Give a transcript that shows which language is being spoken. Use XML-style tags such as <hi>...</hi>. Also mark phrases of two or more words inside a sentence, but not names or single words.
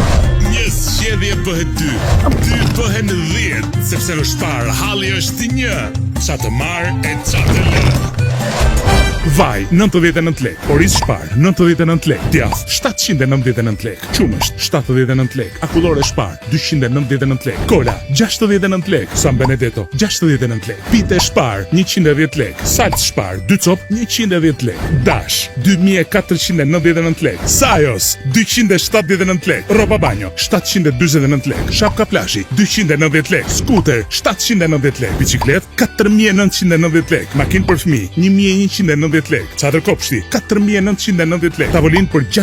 <sq>Një zgjedhje bëhet 2, 2 bëhen 10, sepse në shpar halli është 1. Qa të marrë e qa të lë. Vaj, 99 lek, oriz shpar, 99 lek, djath, 799 lek, qumësht, 79 lek, akullore shpar, 299 lek, kola, 69 lek, San Benedetto, 69 lek, pite shpar, 110 lek, salt shpar, 2 cop, 110 lek, dash, 2499 lek, sajos, 279 lek, roba banjo, 749 lek, shapka plashi, 290 lek, skuter, 790 lek, biciklet, 4990 lek, makin për fmi, 1190 lek, çadër kopshti, 4990 lek, tavolin për 6</sq>